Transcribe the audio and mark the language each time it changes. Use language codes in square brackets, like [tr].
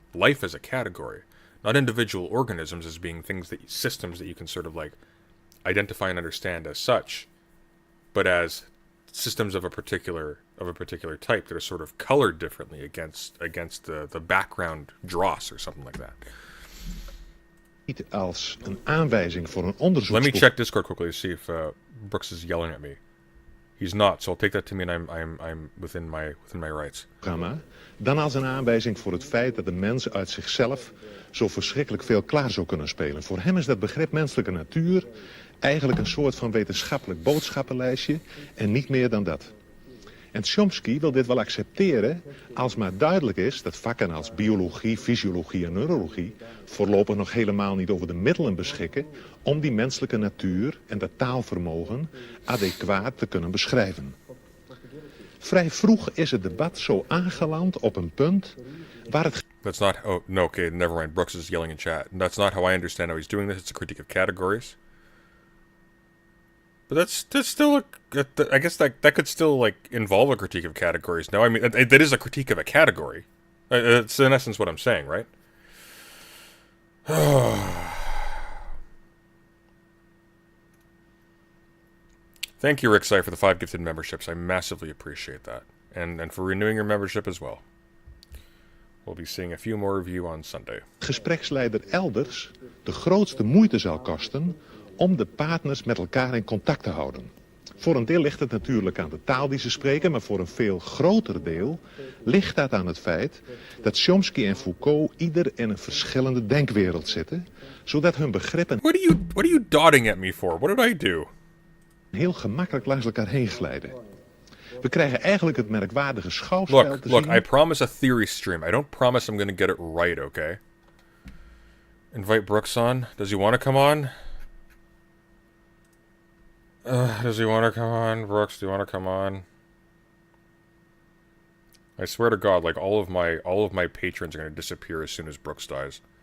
[en] Life as a category, not individual organisms as being systems that you can sort of like identify and understand as such, but as systems of a particular type that are sort of colored differently against the background dross or something like that. [nl] Niet als een aanwijzing voor een onderzoek. [en] Let me check Discord quickly to see if Brooks is yelling at me. He's not, so I'll take that to mean I'm within my rights. [nl] Dan als een aanwijzing voor het feit dat de mens uit zichzelf zo verschrikkelijk veel klaar zou kunnen spelen. Voor hem is dat begrip menselijke natuur eigenlijk een soort van wetenschappelijk boodschappenlijstje en niet meer dan dat. En Chomsky wil dit wel accepteren als maar duidelijk is dat vakken als biologie, fysiologie en neurologie voorlopig nog helemaal niet over de middelen beschikken om die menselijke natuur en dat taalvermogen adequaat te kunnen beschrijven. Vrij vroeg is het debat zo aangeland op een punt waar het... [en] That's not... Oh, no, okay, never mind. Brooks is yelling in chat. That's not how I understand how he's doing this. It's a critique of categories. But that's still I guess that could still like involve a critique of categories. No, I mean that is a critique of a category. It's in essence what I'm saying, right? Thank you, Rick Sai, for the 5 gifted memberships. I massively appreciate that, and for renewing your membership as well. We'll be seeing a few more of you on Sunday. [nl] Gespreksleider elders de grootste moeite zal kosten om de partners met elkaar in contact te houden. Voor een deel ligt het natuurlijk aan de taal die ze spreken, maar voor een veel groter deel ligt dat aan het feit dat Chomsky en Foucault ieder in een verschillende denkwereld zitten, zodat hun begrippen... [en] What are you dotting at me for? What did I do? [nl] ...heel gemakkelijk langs elkaar heen glijden. We krijgen eigenlijk het merkwaardige schouwspel te zien... [en] Look, I promise a theory stream. I don't promise I'm going to get it right, okay? Invite Brooks on. Does he want to come on? Does he want to come on? Brooks, do you want to come on? I swear to God, like all of my patrons are going to disappear as soon as Brooks dies.